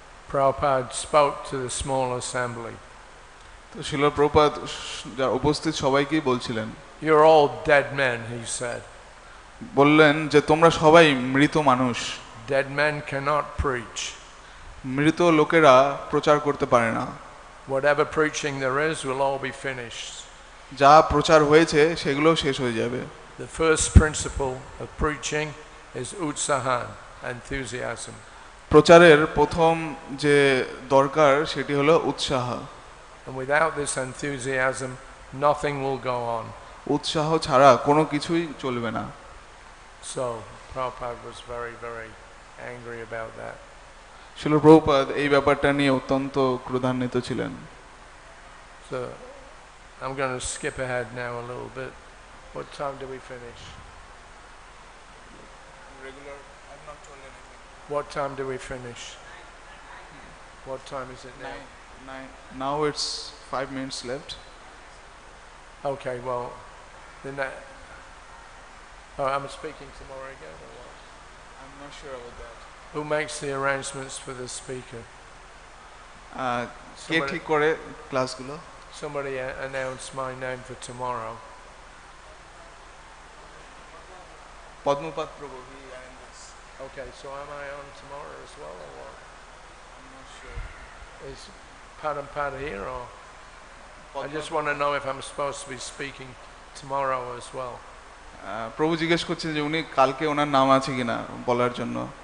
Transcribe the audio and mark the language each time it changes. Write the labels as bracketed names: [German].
[English] Prabhupada spoke to the small assembly. [Bangla] তো শ্রীল প্রভুপাদ যারা উপস্থিত সবাইকেই বলছিলেন, [English] You're all dead men, he said. [Bangla] বললেন যে তোমরা সবাই মৃত মানুষ। [English] Dead men cannot preach. [Bangla] মৃত লোকেরা প্রচার করতে পারে না। [English] Whatever preaching there is will all be finished. [Bangla] যা প্রচার হয়েছে সেগুলো শেষ হয়ে যাবে। [English] The first principle of preaching is utsahan, enthusiasm. [Bangla] প্রচারের প্রথম যে দরকার সেটি হলো উৎসাহ। [English] And without this enthusiasm, nothing will go on. [Bangla] উৎসাহ ছাড়া কোনো কিছুই চলবে না। [English] So Prabhupada was very, very angry about that. [Bangla] Srila Prabhupada এই ব্যাপারটা নিয়ে অত্যন্ত ক্রোধান্বিত ছিলেন। [English] So I'm going to skip ahead now a little bit. What time do we finish? Regular, I've not told anything. What time do we finish? What time is it now? Nine. Now it's 5 minutes left. Okay, well, then that. Oh, I'm speaking tomorrow again, or what? I'm not sure about that. Who makes the arrangements for the speaker? [Bangla] কে ঠিক করে ক্লাসগুলো? [English] Somebody announced my name for tomorrow. Padmapada Prabhu, he arranges. Okay, so am I on tomorrow as well, or what? I'm not sure. Is Padam here, or? I just want to know if I'm supposed to be speaking tomorrow as well. [Bangla] প্রভু জিজ্ঞেস করছেন যে উনি কালকে ওনার নাম আছে কিনা বলার জন্য।